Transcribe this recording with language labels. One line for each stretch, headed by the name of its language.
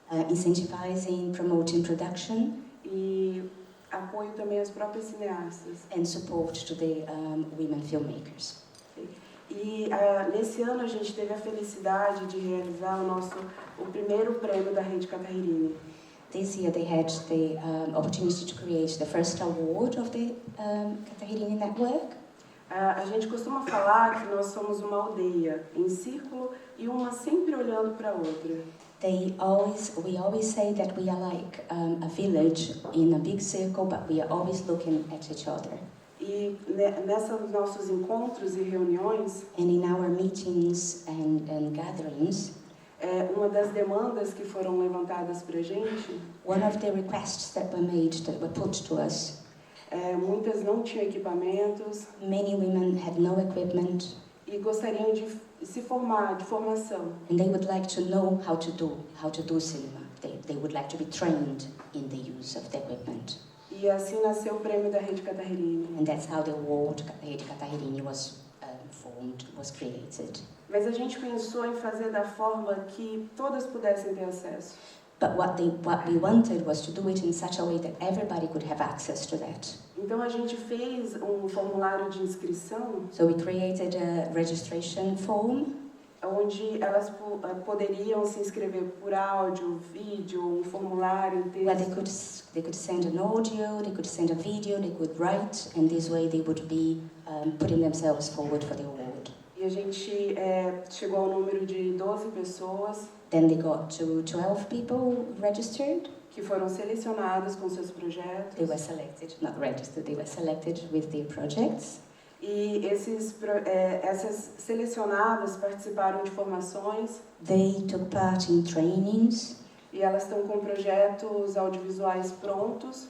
English: incentivizing, promoting production,
Portuguese: e apoio também às próprias cineastas.
English: and support to the women filmmakers.
Portuguese: E nesse ano a gente teve a felicidade de realizar o primeiro prêmio da Rede Catahirini.
English: This year they had the opportunity to create the first award of the Catahirini Network.
Portuguese: A gente costuma falar que nós somos uma aldeia em círculo e uma sempre olhando para a outra.
English: We always say that we are like a village in a big circle, but we are always looking at each other.
Portuguese: E nesses nossos encontros e reuniões,
English: And in our meetings and gatherings,
Portuguese: uma das demandas que foram levantadas para a gente,
English: one of the requests that were put to us,
Portuguese: muitas não tinham equipamentos
English: many women had no equipment,
Portuguese: e gostariam de se formar, de formação.
English: and they would like to know how to do cinema. They would like to be trained in the use of the equipment.
Portuguese: E assim nasceu o prêmio da Rede Catahirini.
English: And that's how the award Rede Catahirini was formed, was created.
Portuguese: Mas a gente pensou em fazer da forma que todas pudessem ter acesso.
English: But what we wanted was to do it in such a way that everybody could have access to that.
Portuguese: Então a gente fez um formulário de inscrição
English: So we created a registration form
Portuguese: onde elas poderiam se inscrever por áudio, vídeo, um formulário
English: where
Portuguese: inteiro.
English: they could send an audio, they could send a video, they could write, and this way they would be putting themselves forward for the award.
Portuguese: E a gente chegou ao número de 12 pessoas
English: Then they got to 12 people registered.
Portuguese: que foram selecionadas com seus projetos.
English: They were selected, not registered, they were selected with their projects.
Portuguese: E essas selecionadas participaram de formações
English: They took part in trainings,
Portuguese: e elas estão com projetos audiovisuais prontos.